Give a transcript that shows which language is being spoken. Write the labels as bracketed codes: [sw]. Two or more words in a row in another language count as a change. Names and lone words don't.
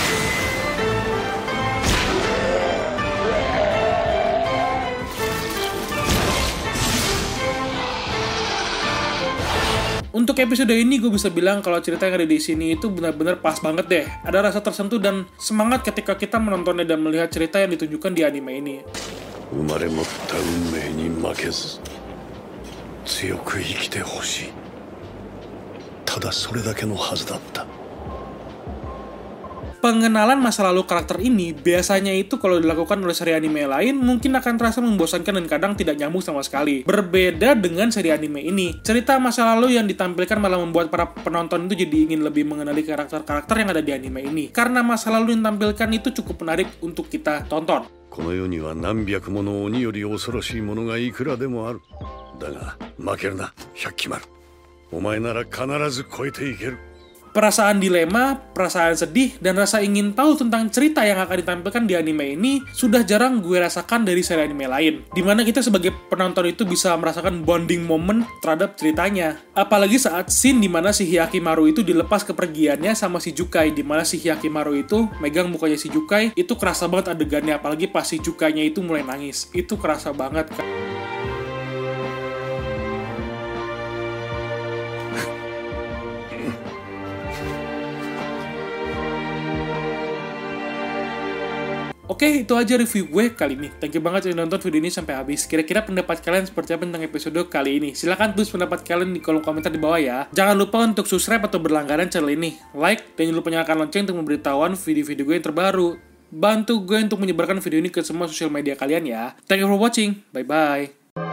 [id] Untuk episode ini gue bisa bilang kalau cerita yang ada di sini itu benar-benar pas banget deh. Ada rasa tersentuh dan semangat ketika kita menontonnya dan melihat cerita yang ditunjukkan di anime ini. [ja] 生まれ持った運命に負けず強く生きてほしい。ただそれだけのはずだった。 [id] Pengenalan masa lalu karakter ini biasanya itu kalau dilakukan oleh seri anime lain mungkin akan terasa membosankan dan kadang tidak nyambung sama sekali. Berbeda dengan seri anime ini, cerita masa lalu yang ditampilkan malah membuat para penonton itu jadi ingin lebih mengenali karakter-karakter yang ada di anime ini. Karena masa lalu yang ditampilkan itu cukup menarik untuk kita tonton. [ja] この世には何百もの鬼より恐ろしいものがいくらでもある。だが負けるな、百鬼丸。お前なら必ず超えていける。 [id] Perasaan dilema, perasaan sedih, dan rasa ingin tahu tentang cerita yang akan ditampilkan di anime ini sudah jarang gue rasakan dari seri anime lain. Dimana kita sebagai penonton itu bisa merasakan [en] bonding moment [id] terhadap ceritanya. Apalagi saat scene dimana si Hyakimaru itu dilepas kepergiannya sama si Jukai, dimana si Hyakimaru itu megang mukanya si Jukai, itu kerasa banget adegannya, apalagi pas si Jukainya itu mulai nangis. Itu kerasa banget kan. Oke, itu aja review gue kali ini. [en] Thank you [id] banget udah nonton video ini sampai habis. Kira-kira pendapat kalian seperti apa tentang episode kali ini? Silahkan tulis pendapat kalian di kolom komentar di bawah ya. Jangan lupa untuk subscribe atau berlangganan channel ini. Like, dan jangan lupa nyalakan lonceng untuk memberitahuan video-video gue yang terbaru. Bantu gue untuk menyebarkan video ini ke semua sosial media kalian ya. [en] Thank you for watching. Bye-bye.